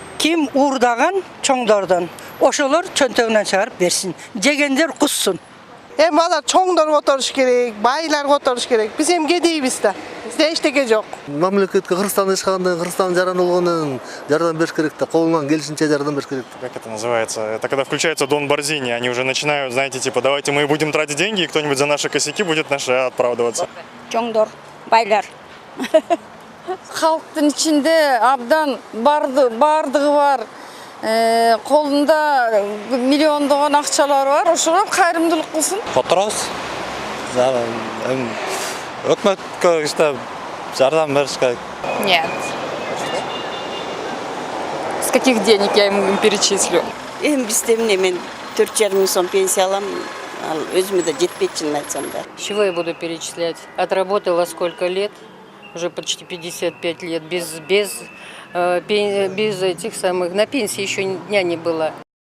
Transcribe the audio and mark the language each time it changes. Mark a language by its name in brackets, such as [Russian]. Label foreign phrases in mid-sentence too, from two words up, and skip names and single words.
[Kyrgyz] Ким уурдаган чоңдордон, ошолор чөнтөгүнөн чыгарып берсин. Жегендер куссун. Эми алар чоңдор которуш керек, байлар которуш керек. Биз эми кедейбиз да. Бизде эчтеке жок. Мамлекетке Кыргызстан ишкандан, Кыргызстан жаран болгонун жардам бериш керек да, колунан келишинче жардам бериш керек. [Russian] Как это называется? Это когда включается Дон Борзини, они уже начинают, знаете, типа, давайте мы будем тратить деньги, и кто-нибудь за наши косяки будет наши оправдываться. [Kyrgyz] Чоңдор, байлар. Халктын ичинде абдан бардыгы бар. Колунда миллиондогон акчалар бар, ошого кайрымдуулук кылсын. Которобуз. Өкмөткө işte жардам бериш керек. [Russian] Нет. С каких денег я ему перечислю? [Kyrgyz] Бизде мен 4,5 мың сом пенсия аламын. Ал өзүмө да жетпейт, чынын айтсам да. [Russian] С чего я буду перечислять? Отработала сколько лет? Уже почти 55 лет. Без этих самых, на пенсии еще дня не было.